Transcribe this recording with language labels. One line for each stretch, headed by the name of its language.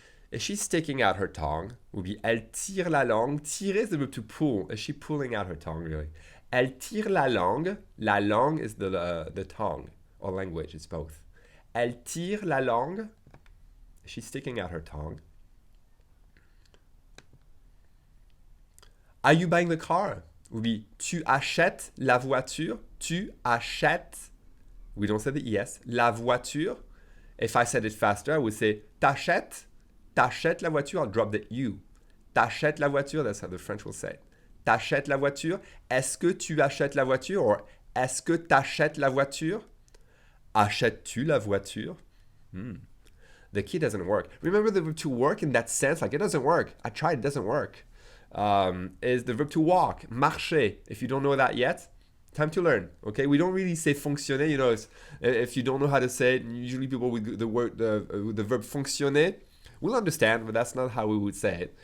English: Is she sticking out her tongue? Would be,
French: elle tire la langue.
English: Tirer is the verb to pull. Is she pulling out her tongue, really?
French: Elle tire la langue.
English: La langue is the tongue or language. It's both.
French: Elle tire la langue.
English: Is she sticking out her tongue? Are you buying the car? Would be,
French: tu achètes la voiture. Tu achètes.
English: We don't say the ES.
French: La voiture.
English: If I said it faster, I would say, t'achètes.
French: T'achètes la voiture.
English: I'll drop the U.
French: T'achètes la voiture.
English: That's how the French will say it.
French: T'achètes la voiture. Est-ce que tu achètes la voiture? Or est-ce que t'achètes la voiture? Achètes-tu la voiture?
English: The key doesn't work. Remember the verb to work in that sense? Like, it doesn't work. I tried, it doesn't work. Is the verb to walk. Marcher. If you don't know that yet, time to learn. Okay, we don't really say fonctionner. You know, if you don't know how to say it, usually people with the verb fonctionner will understand, but that's not how we would say it.